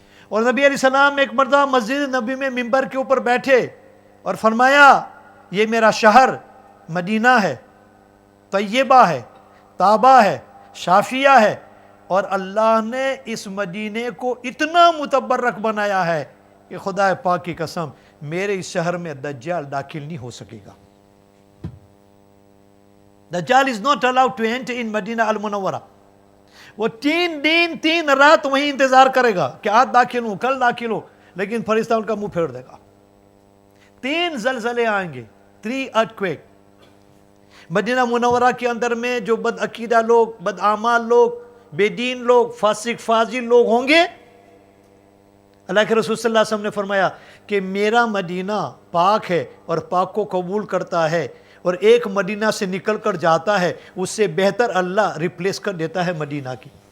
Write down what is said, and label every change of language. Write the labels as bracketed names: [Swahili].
[Urdu] اور نبی علیہ السلام ایک مرتبہ مسجد نبی میں منبر کے اوپر بیٹھے اور فرمایا یہ میرا شہر مدینہ ہے, طیبہ ہے, طابہ ہے, شافیہ ہے, اور اللہ نے اس مدینے کو اتنا متبرک بنایا ہے کہ خدا پاک کی قسم میرے اس شہر میں دجال داخل نہیں ہو سکے گا. [English] Dajjal is not allowed to enter in Madinah al Munawwarah. [Urdu] وہ 3 دن 3 رات وہیں انتظار کرے گا کہ آج داخل ہوں, کل داخل ہوں, لیکن فرشتہ ان کا منہ پھیر دے گا. 3 زلزلے آئیں گے, 3 earthquake. مدینہ منورہ کے اندر میں جو بد عقیدہ لوگ, بد اعمال لوگ, بے دین لوگ, فاسق فاجر لوگ ہوں گے, اللہ کے رسول صلی اللہ علیہ وسلم نے فرمایا کہ میرا مدینہ پاک ہے اور پاک کو قبول کرتا ہے, اور ایک مدینہ سے نکل کر جاتا ہے اس سے بہتر اللہ ریپلیس کر دیتا ہے مدینہ کی.